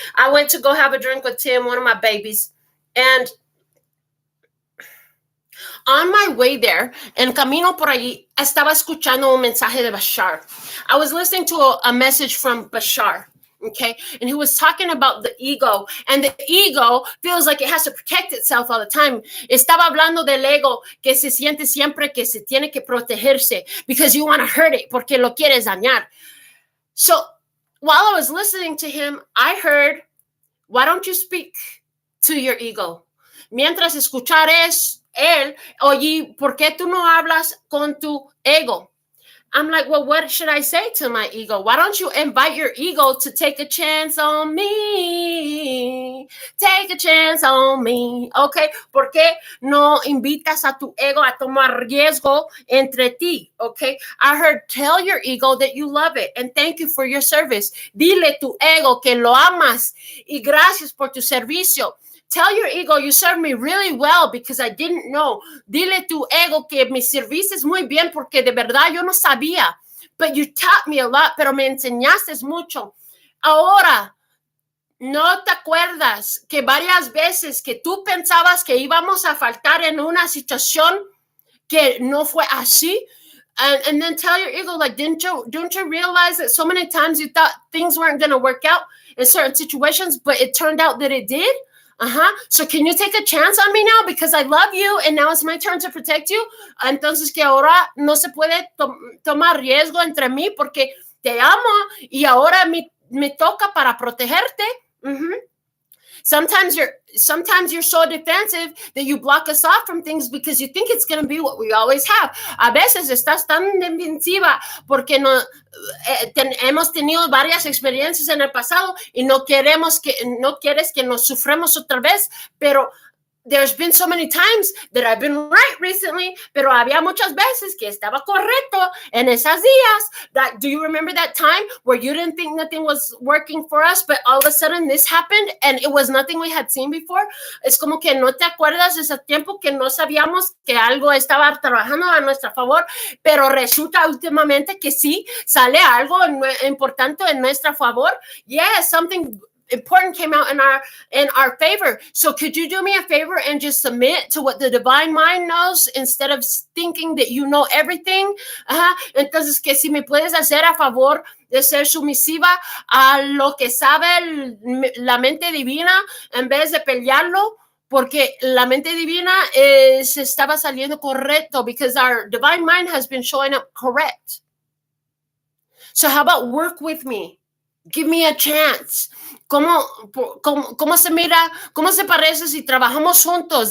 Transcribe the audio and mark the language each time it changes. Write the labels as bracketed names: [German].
[English] I went to go have a drink with Tim, one of my babies. And on my way there, [Spanish] en camino por allí, estaba escuchando un mensaje de Bashar. [English] I was listening to a message from Bashar, okay? And he was talking about the ego. And the ego feels like it has to protect itself all the time. [Spanish] Estaba hablando del ego que se siente siempre que se tiene que protegerse [English] because you want to hurt it, [Spanish] porque lo quieres dañar. [English] So while I was listening to him, I heard, why don't you speak to your ego? [Spanish] Mientras escuchar él, oye, ¿por qué tú no hablas con tu ego? [English] I'm like, well, what should I say to my ego? Why don't you invite your ego to take a chance on me? Take a chance on me. [Spanish] Okay, ¿por qué no invitas a tu ego a tomar riesgo entre ti? [English] Okay, I heard, tell your ego that you love it and thank you for your service. [Spanish] Dile tu ego que lo amas y gracias por tu servicio. [English] Tell your ego, you served me really well because I didn't know. [Spanish] Dile tu ego que me serviste muy bien porque de verdad yo no sabía. [English] But you taught me a lot, [Spanish] pero me enseñaste mucho. Ahora, ¿no te acuerdas que varias veces que tú pensabas que íbamos a faltar en una situación que no fue así? [English] And then tell your ego, like, don't you realize that so many times you thought things weren't going to work out in certain situations, but it turned out that it did? So can you take a chance on me now? Because I love you and now it's my turn to protect you. [Spanish] Entonces que ahora no se puede tomar riesgo entre mí porque te amo y ahora me toca para protegerte. [English] Sometimes you're so defensive that you block us off from things because you think it's going to be what we always have. [Spanish] A veces estás tan defensiva porque hemos tenido varias experiencias en el pasado y no quieres que nos suframos otra vez, pero [English] there's been so many times that I've been right recently, [Spanish] pero había muchas veces que estaba correcto en esas días. [English] Do you remember that time where you didn't think nothing was working for us, but all of a sudden this happened and it was nothing we had seen before? [Spanish] Es como que no te acuerdas de ese tiempo que no sabíamos que algo estaba trabajando a nuestro favor, pero resulta últimamente que sí, sale algo importante en nuestro favor. [English] Yes, something important came out in our favor. So could you do me a favor and just submit to what the divine mind knows instead of thinking that you know everything? [Spanish] Entonces, que si me puedes hacer a favor de ser sumisiva a lo que sabe la mente divina en vez de pelearlo, porque la mente divina se estaba saliendo correcto, [English] because our divine mind has been showing up correct. So how about work with me? Give me a chance. [Spanish] ¿Cómo se mira? ¿Cómo se parece si trabajamos juntos?